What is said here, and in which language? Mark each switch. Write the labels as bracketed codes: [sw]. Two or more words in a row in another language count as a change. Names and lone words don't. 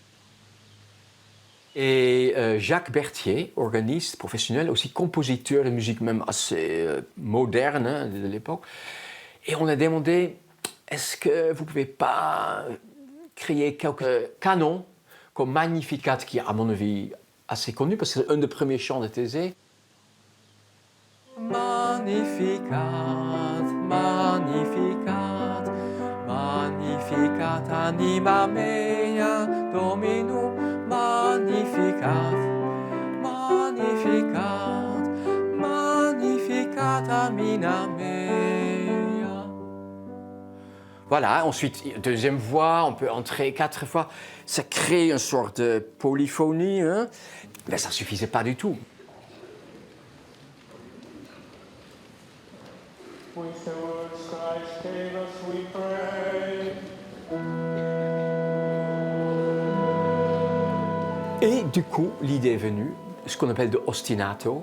[fr] Et Jacques Berthier, organiste professionnel, aussi compositeur de musique même assez moderne de l'époque. Et on a demandé, est-ce que vous ne pouvez pas créer quelques canons comme Magnificat, qui est à mon avis assez connu, parce que c'est un des premiers chants de Thésée. [la] Magnificat, magnificat, magnificat anima mea Dominum, magnificat, magnificat, magnificat anima mea. [fr] Voilà, ensuite, deuxième voix, on peut entrer 4 fois. Ça crée une sorte de polyphonie, hein? Mais ça ne suffisait pas du tout. Et du coup, l'idée est venue, ce qu'on appelle de ostinato.